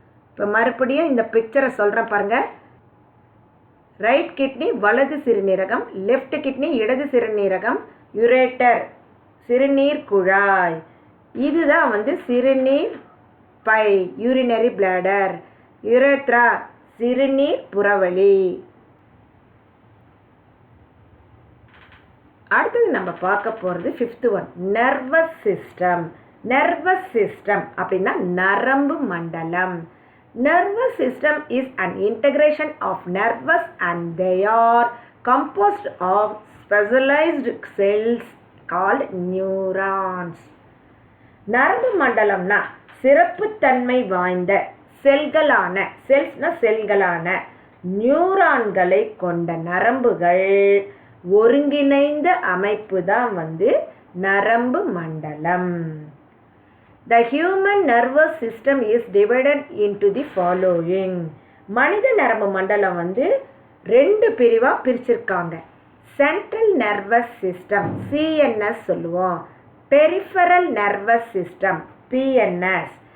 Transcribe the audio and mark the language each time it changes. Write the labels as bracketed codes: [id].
[ta] இப்போ மறுபடியும் இந்த பிக்சரை சொல்கிறேன் பாருங்கள். ரைட் கிட்னி வலது சிறுநீரகம், லெஃப்ட் கிட்னி இடது சிறுநீரகம், யுரேட்டர் சிறுநீர் குழாய், இதுதான் வந்து சிறுநீர் பை யூரினரி பிளாடர், யுரேத்ரா சிறுநீர் புறவழி. அடுத்தது நம்ம பார்க்க போகிறது 5th one, nervous system. Nervous system அப்படின்னா நரம்பு மண்டலம். [en] Nervous system is an integration of nerves and they are composed of specialized cells called neurons. [ta] நரம்பு மண்டலம்னா சிறப்புத்தன்மை வாய்ந்த செல்களான, செல்ஸ்னா செல்களான நியூரான்களை கொண்ட நரம்புகள் ஒருங்கிணைந்த அமைப்பு தான் வந்து நரம்பு மண்டலம். [en] The human nervous system is divided into the following. [ta] மனித நரம்பு மண்டலம் வந்து 2 பிரிவாக பிரிச்சிருக்காங்க. சென்ட்ரல் நர்வஸ் சிஸ்டம் CNS சொல்லுவோம், பெரிஃபரல் நர்வஸ் சிஸ்டம் PNS.